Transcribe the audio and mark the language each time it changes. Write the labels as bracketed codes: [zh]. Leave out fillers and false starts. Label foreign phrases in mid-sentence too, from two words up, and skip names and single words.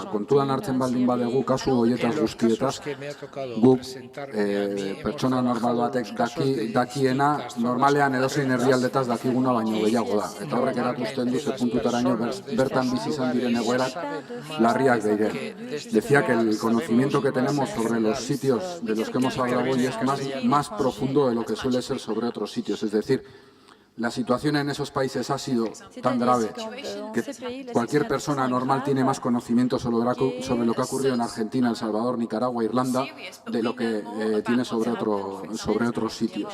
[eu] Kontuan hartzen baldin badegu kasu horietaz guztietaz, guk pertsona normal batek dakiena, normalean edozein herrialdetaz dakiguna baino gehiago da. Eta horrek erakusten du ze puntutaraino bertan bizi izan diren egoerak larriak dire. [es] Decía que el conocimiento que tenemos sobre los sitios de los que hemos hablado hoy es más profundo de lo que suele ser sobre otros sitios. Es decir, la situación en esos países ha sido tan grave que cualquier persona normal tiene más conocimiento sobre lo que ha ocurrido en Argentina, El Salvador, Nicaragua, Irlanda, de lo que tiene sobre otros sitios.